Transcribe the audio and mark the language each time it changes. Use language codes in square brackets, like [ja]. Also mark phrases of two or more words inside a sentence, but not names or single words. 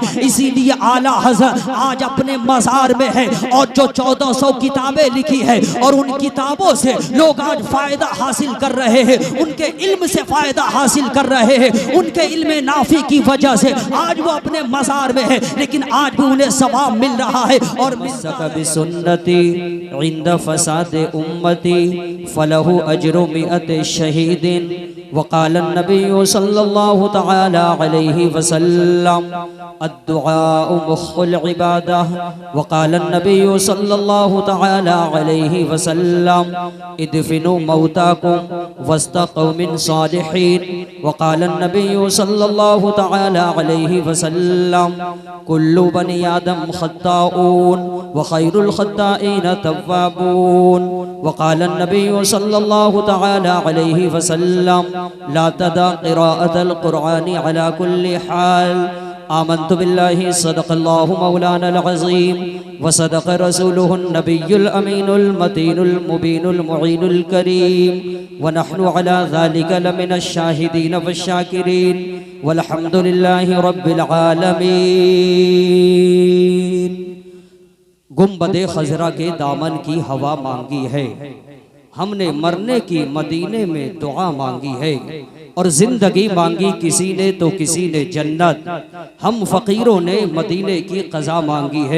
[ur] اسی لیے اعلیٰ حضرت آج اپنے مزار میں ہے اور جو 1400 کتابیں لکھی ہے اور ان کتابوں سے لوگ آج فائدہ حاصل کر رہے ہیں، ان کے علم سے فائدہ حاصل کر رہے ہیں، ان کے علم نافع کی وجہ سے آج وہ اپنے مزار میں ہے، لیکن آج بھی انہیں ثواب مل رہا ہے. और [ar] سنتي عند فساد أمتي فله أجر مائة شهيد وقال النبي صلى الله تعالى عليه وسلم الدعاء مخ العبادة وقال النبي صلى الله تعالى عليه وسلم ادفنوا موتاكم واستقوا من صالحين وقال النبي صلى الله تعالى عليه وسلم كل بني آدم خطاء وخير الخطائين التوابون وقال النبي صلى الله تعالى عليه وسلم لا تدع قراءة القرآن على كل حال آمنت بالله صدق الله مولانا العظيم وصدق رسوله النبي الأمين المتين المبين المعين الكريم ونحن على ذلك لمن الشاهدين والشاكرين والحمد لله رب العالمين. [ur] گنبدِ خضریٰ کے دامن کی ہوا مانگی ہے، ہم نے مرنے کی مدینے میں دعا مانگی ہے، اور زندگی مانگی کسی نے تو کسی نے جنت، ہم فقیروں نے مدینے کی قضا مانگی ہے.